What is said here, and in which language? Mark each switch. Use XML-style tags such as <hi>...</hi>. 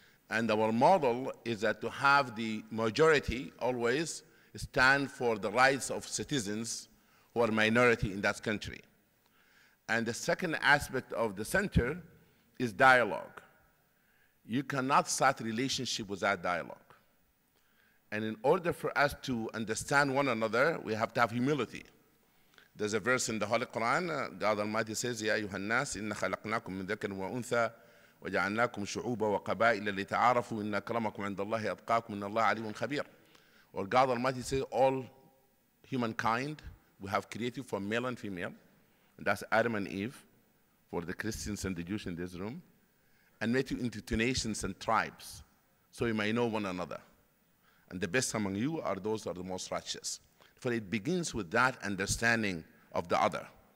<en>And our model is that to have the majority always stand for the rights of citizens who are minority in that country. And the second aspect of the center is dialogue. You cannot start a relationship without dialogue. And in order for us to understand one another, we have to have humility.</en> <ar>There's a verse in the Holy Quran, God Almighty says, يا أيها الناس إن خلقناكم من ذكر وأنثى وجعلناكم شعوبا وقبائل لتعارفوا إن أكرمكم عند الله أتقاكم إن الله عليم خبير.</ar> <en>Or God Almighty says, all humankind we have created from male and female, and that's Adam and Eve, for the Christians and the Jews in this room, and made you into two nations and tribes, so you may know one another. And the best among you are those who are the most righteous. For it begins with that understanding of the other.</en>